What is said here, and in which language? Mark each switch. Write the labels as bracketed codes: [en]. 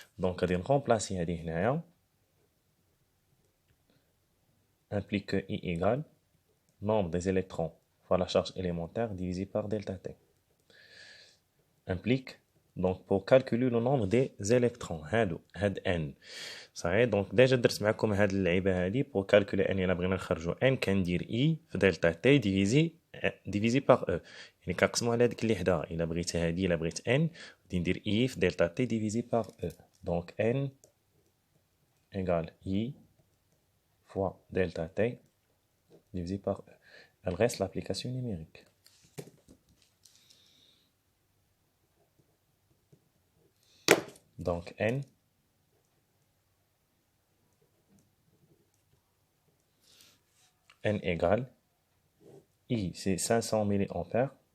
[fr] Donc, on va remplacer هنا implique que I égale nombre des électrons fois la charge élémentaire divisé par delta T. Implique, donc pour calculer le nombre des électrons, had N. [ar] صحيح. دونك ديجا درت معكم هاد اللعيبه هادي [fr] pour calculer N. [ar] الا بغينا نخرجوا N كندير I في دلتا T [fr] divisé par E. [ar] يعني كنقسموا على هذيك اللي حداها. الا بغيت هادي، الا بغيت N غادي ندير I في دلتا T [fr] divisé par E. Donc N égale I fois delta T divisé par E. Elle reste l'application numérique. Donc N égale I, c'est 500 mA.